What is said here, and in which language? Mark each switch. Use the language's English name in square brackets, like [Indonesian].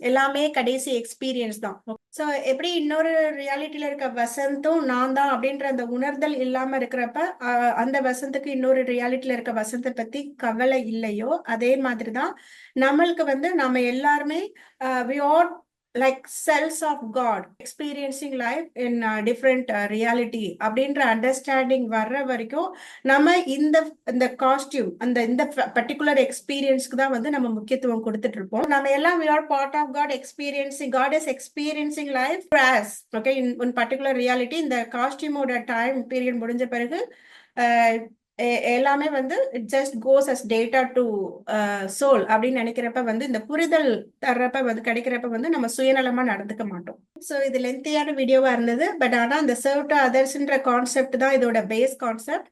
[Tamil] எல்லாமே கடைசி எக்ஸ்பீரியன்ஸ் தான். ஸோ எப்படி இன்னொரு ரியாலிட்டியில இருக்க வசந்தும் நான் தான் அப்படின்ற அந்த உணர்தல் இல்லாம இருக்கிறப்ப அந்த வசந்துக்கு இன்னொரு ரியாலிட்டியில இருக்க வசந்தை பத்தி கவலை இல்லையோ, அதே மாதிரிதான் நம்மளுக்கு வந்து நம்ம எல்லாருமே [English] we are like cells of God experiencing life in different reality [Tamil] அப்படின்ற அண்டர்ஸ்டாண்டிங் வர்ற வரைக்கும் நம்ம இந்த காஸ்டியூம் இந்த பர்டிகுலர் எக்ஸ்பீரியன்ஸ்க்கு தான் வந்து நம்ம முக்கியத்துவம் கொடுத்துட்டு இருப்போம். நம்ம எல்லாம் [English] we are part of God experiencing, God is experiencing life as okay in particular reality. [Tamil] இந்த காஸ்டியூமோட டைம் பீரியட் முடிஞ்ச பிறகு எல்லாமே வந்து [English] it just goes as data to soul [Tamil] அப்படின்னு நினைக்கிறப்ப வந்து இந்த புரிதல் தர்றப்ப வந்து கிடைக்கிறப்ப வந்து நம்ம சுயநலமா நடந்துக்க மாட்டோம். ஸோ இது லென்த்தியான வீடியோவா இருந்தது. பட் ஆனால் இந்த சர்வ் டு அதர்ஸ்ன்ற கான்செப்ட் தான் இதோட பேஸ் கான்செப்ட்.